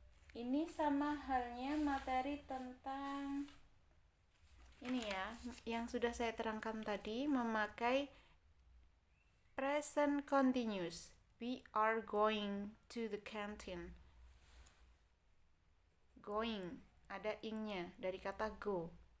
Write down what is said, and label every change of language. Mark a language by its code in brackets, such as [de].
[id] Ini sama halnya materi tentang ini ya, yang sudah saya terangkan tadi, memakai present continuous. [en] We are going to the canteen. [id] Going, ada ing-nya dari kata go.